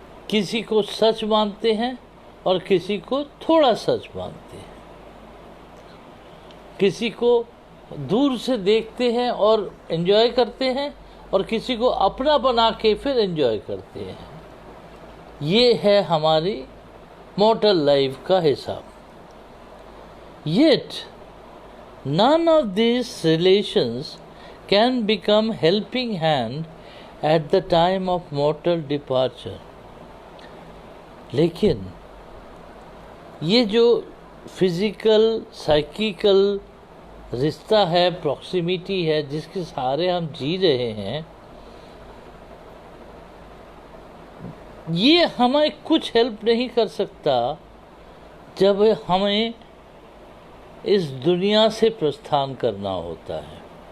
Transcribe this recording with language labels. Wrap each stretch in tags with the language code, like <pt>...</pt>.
<hi>किसी को सच मानते हैं और किसी को थोड़ा सच मानते हैं, किसी को दूर से देखते हैं और एंजॉय करते हैं और किसी को अपना बना के फिर एंजॉय करते हैं। ये है हमारी मॉर्टल लाइफ का हिसाब।</hi> <en>Yet, none of these relations can become helping hand at the time of mortal departure.</en> <hi>लेकिन ये जो फिजिकल साइकिकल रिश्ता है, प्रॉक्सिमिटी है, जिसके सहारे हम जी रहे हैं, ये हमें कुछ हेल्प नहीं कर सकता जब हमें इस दुनिया से प्रस्थान करना होता है।</hi>